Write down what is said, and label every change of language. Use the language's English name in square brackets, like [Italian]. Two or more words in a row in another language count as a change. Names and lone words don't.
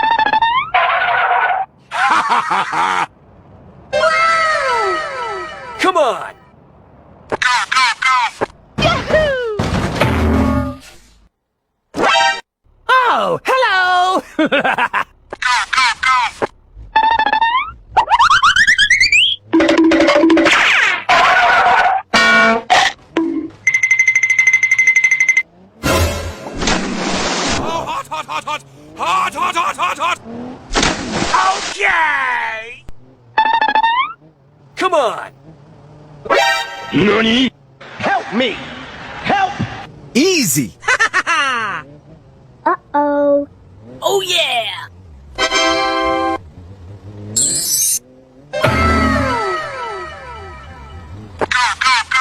[English] Come on! Go, go, go! Yahoo! Oh, hello! Go, go, go! Oh, hot, hot, hot, hot! Hot, hot, hot, hot, hot! Okay! Come on! Nani? Help me! Help! Easy! Uh-oh. Oh yeah! Go, go, go!